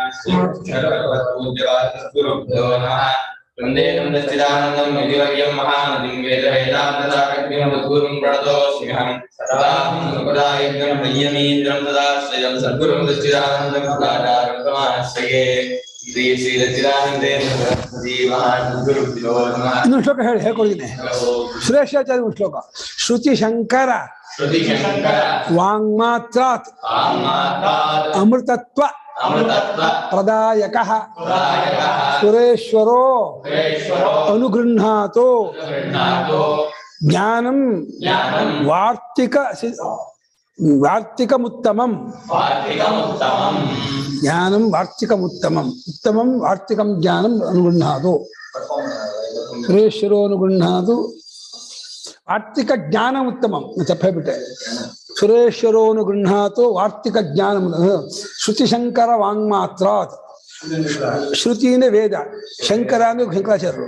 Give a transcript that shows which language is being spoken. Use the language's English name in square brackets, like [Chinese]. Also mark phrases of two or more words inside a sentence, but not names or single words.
[Sanskrit] गुरुभ्यो नमः वन्दे नन्दश्चिदानन्दं विधिवर्यं महानदिं वेदवेदान्तसारज्ञं सद्गुरुं प्रणतोऽस्म्यहं सदाहं सम्प्रदायज्ञं संयमीन्द्रं सदाश्रयं सद्गुरुं सच्चिदानन्दं सदाचारं समाश्रये श्री श्री सच्चिदानन्देन्द्र सरस्वती महागुरुभ्यो नमः। [Kannada] ಇನ್ನೊಂದು ಶ್ಲೋಕ ಹೇಳ್ಕೊಡ್ತೀನಿ. ಸುರೇಶಾಚಾರ್ಯ ಒಂದು ಶ್ಲೋಕ. [Sanskrit] ಶ್ರುತಿ ಶಂಕರ ವಾಂಗ್ಮಾತ್ರಾತ್ ಅಮೃತತ್ವ ಪ್ರದಾಯಕಃ ಸುರೇಶ್ವರೋ ಅನುಗೃಹ್ಣಾತೋ ಜ್ಞಾನಂ ವಾರ್ತಿಕಮುತ್ತಮಂ ಜ್ಞಾನಂ ವಾರ್ತಿಕಮುತ್ತಮಂ ಉತ್ತಮಂ ವಾರ್ತಿಕಂ ಜ್ಞಾನಂ ಅನುಗೃಹ್ಣಾತೋ ಸುರೇಶ್ವರೋ ಅನುಗೃಹ್ಣಾತು ವಾರ್ತಿಕ ಜ್ಞಾನ ಉತ್ತಮಂ ತಪ್ಪೇಬಿಟ್ಟೆ. ಸುರೇಶ್ವರೋನು ಗೃಹಾತು ವಾರ್ತಿಕ ಜ್ಞಾನ. ಶ್ರುತಿಶಂಕರ ವಾಂಗ್ಮಾತ್ರಾತ್. [Kannada] ಶ್ರುತಿನೇ ವೇದ, ಶಂಕರ ಅಂದ್ರೆ ಶಂಕರಾಚಾರ್ಯರು.